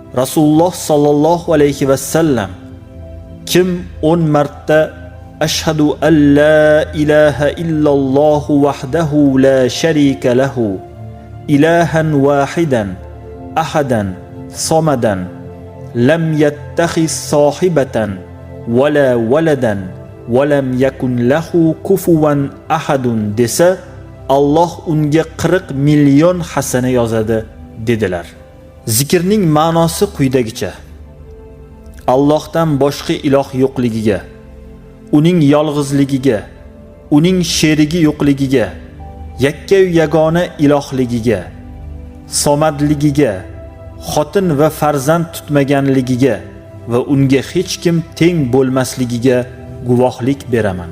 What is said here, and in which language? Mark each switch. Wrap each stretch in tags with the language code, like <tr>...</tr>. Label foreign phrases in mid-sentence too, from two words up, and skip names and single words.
<uz>Rasululloh</uz> <ar>صلى الله عليه وسلم</ar> <uz>kim 10 marta</uz> <ar>أشهد أن لا إله إلا الله وحده لا شريك له إلهاً واحداً أحداً صمداً لم يتخذ صاحبة ولا ولداً ولم يكن له كفواً أحد</ar> <uz>desa Alloh unga 40 million hasana yozadi dedilar. Zikrning ma'nosi quyidagicha: Allohdan boshqa iloh yo'qligiga, uning yolg'izligiga, uning sherigi yo'qligiga, yakka-yu yagona ilohligiga, somadligiga, xotin va farzand tutmaganligiga va unga hech kim teng bo'lmasligiga guvohlik beraman.</uz>